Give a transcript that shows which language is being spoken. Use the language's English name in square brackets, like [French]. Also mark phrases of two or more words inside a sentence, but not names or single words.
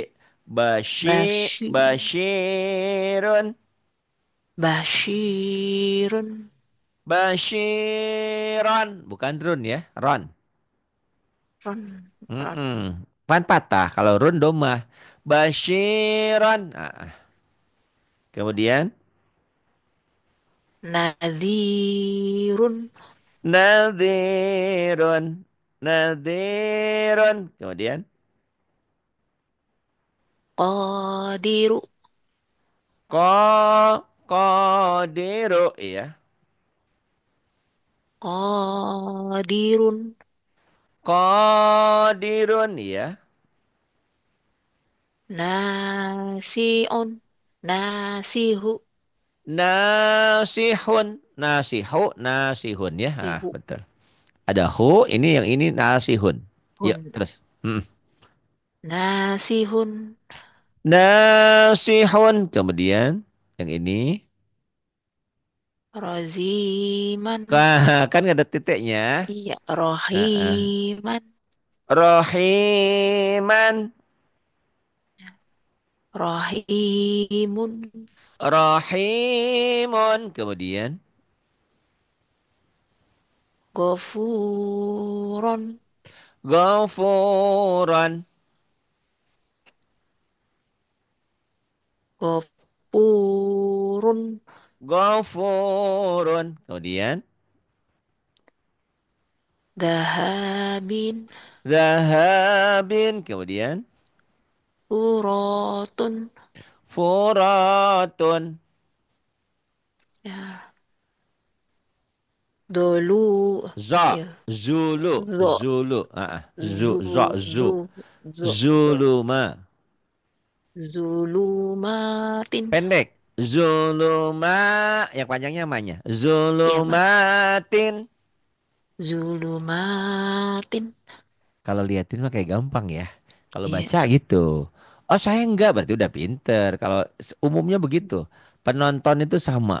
[Indonesian] Bashi. Bashirun. Bashirun. Bashiron. Bukan run ya. Ron. Ron. Ron. Mm-mm. Pan patah. Kalau run domah. Bashiron. Kemudian. Nadhirun. Nadhirun. Nadhirun. Kemudian. Qadiru. Ko. Kodiru. Iya. Qadirun. Kodirun. Iya. Nasiun. Nasihu. Nasihun. Nasihu. Nasihun ya. Sihu. Betul. Ada hu. Ini yang ini nasihun. Yuk Hun. terus. Mm. Nasihun. Nasihun. Kemudian. Yang ini. Roziman. Kan nggak ada titiknya. Iya. Heeh. Rohiman. Rohiman. Rohimun. Rahimun. Kemudian. Gofuron. Ghafuran. Gofurun. Ghafurun. Kemudian. Dahabin. Zahabin. Kemudian. Urotun. Furatun. Ya. Dolu. Za. Ya. Zulu. Zo. Zulu. Zu. Zu. Zu. Zo. Zuluma. Zulumatin. Pendek. Zuluma. Yang panjangnya namanya. Ya, Pak. Zulumatin. Zulumatin. Kalau liatin mah kayak gampang ya. Kalau Iya. baca gitu. Oh saya enggak berarti udah pinter. Kalau umumnya begitu. Penonton itu sama.